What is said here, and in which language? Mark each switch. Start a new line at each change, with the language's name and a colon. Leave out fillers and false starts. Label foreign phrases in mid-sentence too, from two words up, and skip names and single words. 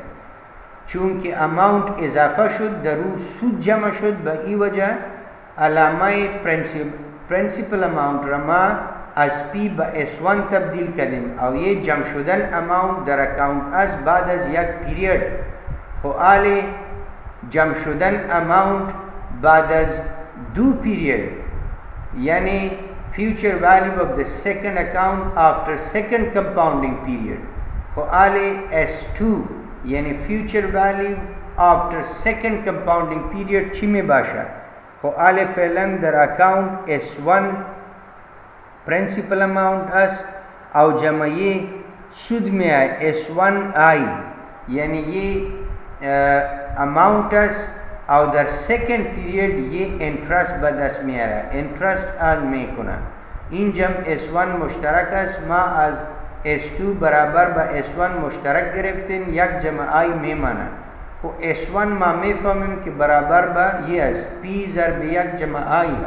Persian: چون که اماونت اضافه شد در او سود جمع شد، به این وجه علامه پرنسپل اماونت را ما از پی به S1 تبدیل کردیم او یه جمع شدن اماونت در اکاونت از بعد از یک پیریود. خو آلی جمع شدن اماونت بعد از دو پیریود، یعنی
English: future value of the second account after second compounding period.
Persian: خو آلی S2 یعنی
English: future value after second compounding period
Persian: چی می باشه؟ خو آلی فعلا در اکاونت S1
English: principal amount
Persian: است او جمعی سود می آئی S1I، یعنی یہ amount است او در
English: second period
Persian: یہ interest به دست می آره،
English: interest earn
Persian: می کنه. این جمع S1 مشترک است، ما از S2 برابر به S1 مشترک گرفتیم، یک جمع I می مانه. خو S1 ما می فهمیم که برابر به یہ است P ضرب یک جمع I.